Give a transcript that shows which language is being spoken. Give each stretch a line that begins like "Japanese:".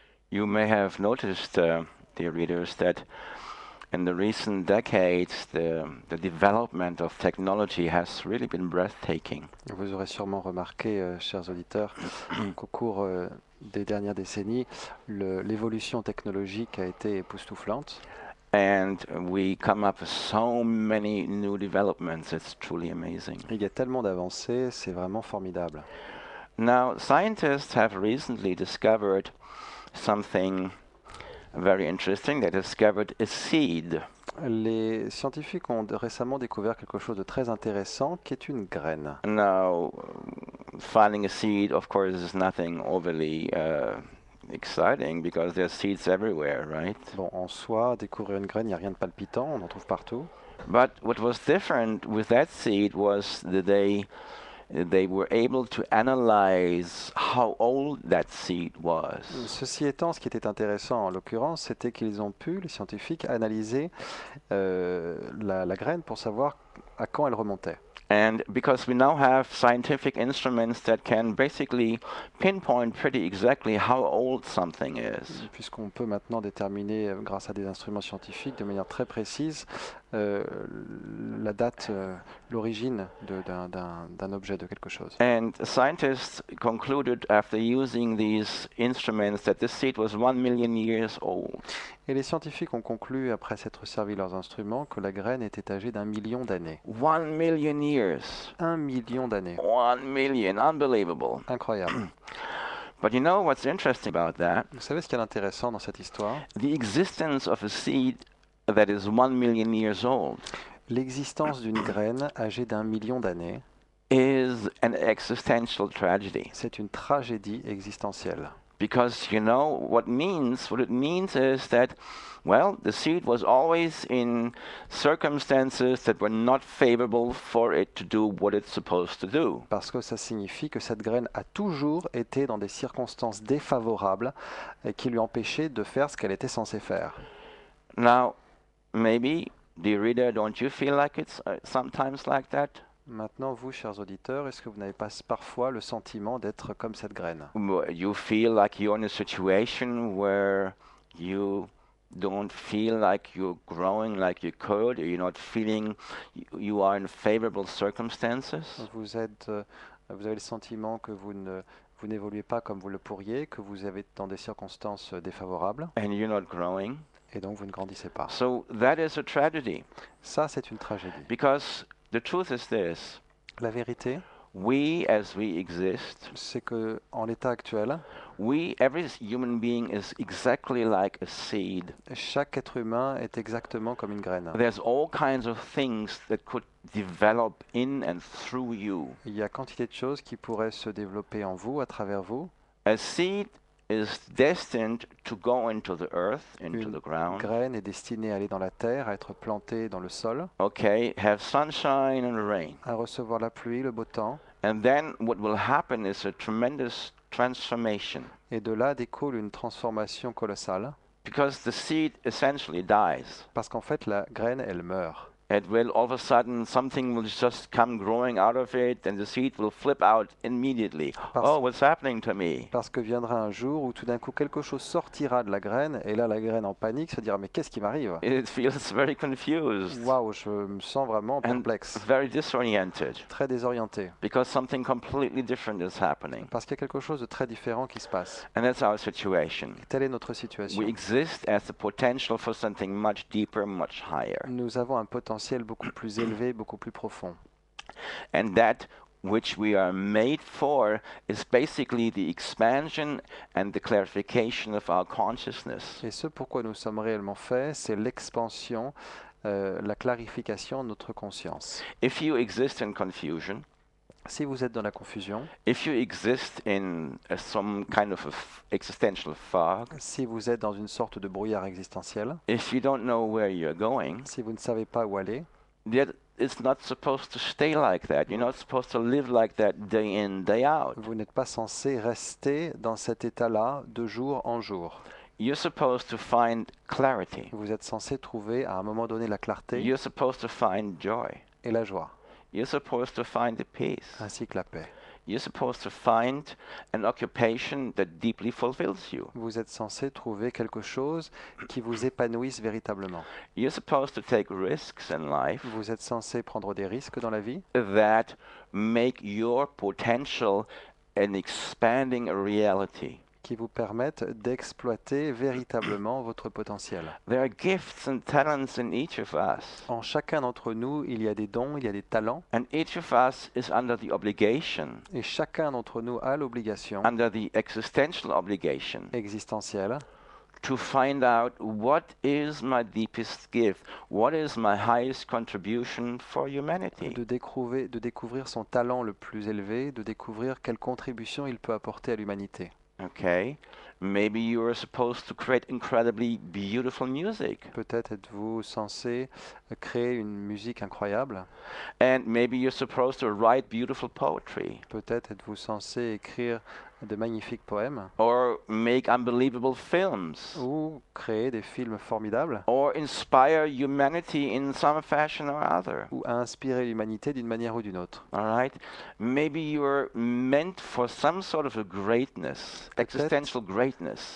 English: You may have noticed, dear readers, that in the recent decades, the development of technology has really been breathtaking.
French: Vous aurez sûrement remarqué, chers auditeurs, qu'au cours des dernières décennies, l'évolution technologique a été époustouflante.
English: And we come up with so many new developments, it's truly amazing.
French: Il y a tellement d'avancées, c'est vraiment formidable.
English: Now, scientists have recently discovered something very interesting. They discovered a seed.
French: Les scientifiques ont récemment découvert quelque chose de très intéressant qui est une graine.
English: Now, finding a seed, of course, is nothing overly exciting because there's seeds everywhere, right?
French: Bon, en soi, découvrir une graine, il n'y a rien de palpitant, on en trouve partout.
English: But what was different with that seed was that they were able to analyze how old that seed was.
French: Ceci étant, ce qui était intéressant en l'occurrence, c'était qu'ils ont pu, les scientifiques, analyser la graine pour savoir à quand elle remontait.
English: And because we now have scientific instruments that can basically pinpoint pretty exactly how old something is.
French: Puisqu'on peut maintenant déterminer, grâce à des instruments scientifiques, de manière très précise, la date, l'origine d'un objet, de quelque chose.
English: And scientists concluded after using these instruments that this seed was 1 million years old.
French: Et les scientifiques ont conclu, après s'être servi leurs instruments, que la graine était âgée d'1 million d'années.
English: 1 million years. years.
French: 1 million d'années.
English: 1 million, unbelievable.
French: Incroyable.
English: But you know what's interesting about that?
French: Vous savez ce qu'il y a d'intéressant dans cette histoire?
English: The existence of a seed that is 1 million years old
French: L'existence d'une graine âgée d'1 million d'années,
English: is an existential tragedy.
French: c'est une tragédie existentielle.
English: Because you know what it means is that, well, the seed was always in circumstances that were not favorable for it to do what it's supposed to do.
French: Parce que ça signifie que cette graine a toujours été dans des circonstances défavorables et qui lui empêchaient de faire ce qu'elle était censée faire.
English: Now, maybe, dear reader, don't you feel like it's sometimes like that?
French: Maintenant, vous, chers auditeurs, est-ce que vous n'avez pas parfois le sentiment d'être comme cette graine?
English: You feel like you're in a situation where you don't feel like you're growing like you could, or you're not feeling you are in favorable circumstances?
French: Vous avez le sentiment que vous n'évoluez pas comme vous le pourriez, que vous êtes dans des circonstances défavorables,
English: And you're not growing?
French: et donc vous ne grandissez pas.
English: So that is a tragedy,
French: Ça, c'est une tragédie.
English: because the truth is this:
French: La vérité,
English: we, as we exist,
French: c'est que en l'état actuel,
English: every human being is exactly like a seed.
French: chaque être humain est exactement comme une graine.
English: There's all kinds of things that could develop in and through you.
French: Il y a quantité de choses qui pourraient se développer en vous, à travers vous.
English: A seed is destined to go into the earth, into
French: Une
English: the ground.
French: graine est destinée à aller dans la terre, à être plantée dans le sol,
English: Okay, have sunshine and rain.
French: à recevoir la pluie, le beau temps,
English: And then what will happen is a tremendous transformation,
French: et de là découle une transformation colossale,
English: because the seed essentially dies.
French: parce qu'en fait la graine, elle meurt.
English: It will all of a sudden something will just come growing out of it, and the seed will flip out immediately. Oh, what's happening to me?
French: Parce que viendra un jour où tout d'un coup quelque chose sortira de la graine, et là la graine en panique se dira mais qu'est-ce qui m'arrive?
English: It feels very confused
French: Waouh, je me sens vraiment
English: and
French: perplexe,
English: very disoriented,
French: très désorienté,
English: because something completely different is happening.
French: parce qu'il y a quelque chose de très différent qui se passe.
English: And that's our situation.
French: Telle est notre situation.
English: We exist as the potential for something much deeper, much higher.
French: Nous avons un potentiel beaucoup plus élevé, beaucoup plus profond.
English: And that which we are made for is basically the expansion and the clarification of our consciousness.
French: Et ce pourquoi nous sommes réellement faits, c'est l'expansion, la clarification de notre conscience.
English: If you exist in confusion,
French: Si vous êtes dans la confusion,
English: if you exist in some kind of existential fog,
French: si vous êtes dans une sorte de brouillard existentiel,
English: if you don't know where you're going,
French: si vous ne savez pas où aller,
English: it's not supposed to stay like that. You're not supposed to live like that day in, day out.
French: vous n'êtes pas censé rester dans cet état-là de jour en jour.
English: You're supposed to find clarity.
French: Vous êtes censé trouver à un moment donné la clarté
English: You're supposed to find joy.
French: et la joie,
English: You're supposed to find the peace.
French: ainsi que la paix.
English: You're supposed to find an occupation that deeply fulfills you.
French: Vous êtes censé trouver quelque chose qui vous épanouisse véritablement.
English: You're supposed to take risks in life
French: Vous êtes censé prendre des risques dans la vie
English: that make your potential an expanding reality.
French: qui vous permettent d'exploiter véritablement votre potentiel.
English: There are gifts and talents in each of us,
French: En chacun d'entre nous, il y a des dons, il y a des talents,
English: and each of us is under the obligation,
French: et chacun d'entre nous a l'obligation
English: under the existential obligation,
French: existentielle
English: to find out what is my deepest gift, what is my highest contribution for humanity.
French: de découvrir son talent le plus élevé, de découvrir quelle contribution il peut apporter à l'humanité.
English: Okay, maybe you are supposed to create incredibly beautiful music,
French: Peut-être êtes-vous censé créer une musique incroyable,
English: and maybe you're supposed to write beautiful poetry,
French: peut-être êtes-vous censé écrire de magnifiques poèmes,
English: or make unbelievable films,
French: ou créer des films formidables,
English: or inspire humanity in some fashion or other.
French: ou inspirer l'humanité d'une manière ou d'une autre.
English: All right, maybe you're meant for some sort of a greatness, existential greatness.